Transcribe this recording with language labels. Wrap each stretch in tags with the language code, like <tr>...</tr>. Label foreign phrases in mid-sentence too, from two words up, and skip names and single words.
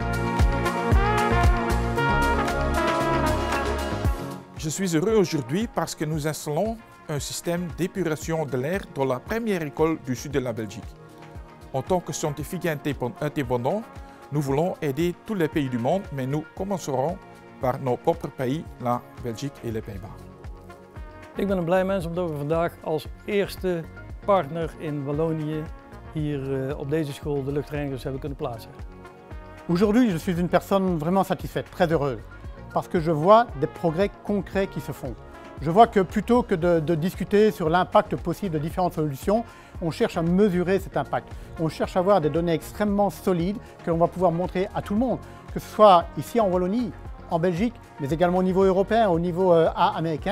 <fr>Je suis heureux aujourd'hui parce que nous installons un système d'épuration de l'air dans la première école du sud de la Belgique. En tant que scientifiques indépendants, nous voulons aider tous les pays du monde, mais nous commencerons par nos propres pays, la Belgique et les Pays-Bas.</fr> <nl>Ik ben een blij mens omdat we vandaag als eerste partner in Wallonië hier op deze school de luchtreinigers hebben kunnen plaatsen.</nl> <fr>Aujourd'hui, je suis une personne vraiment satisfaite, très heureuse, parce que je vois des progrès concrets qui se font. Je vois que plutôt que de discuter sur l'impact possible de différentes solutions, on cherche à mesurer cet impact. On cherche à avoir des données extrêmement solides que l'on va pouvoir montrer à tout le monde, que ce soit ici en Wallonie, en Belgique, mais également au niveau européen, au niveau américain.</fr>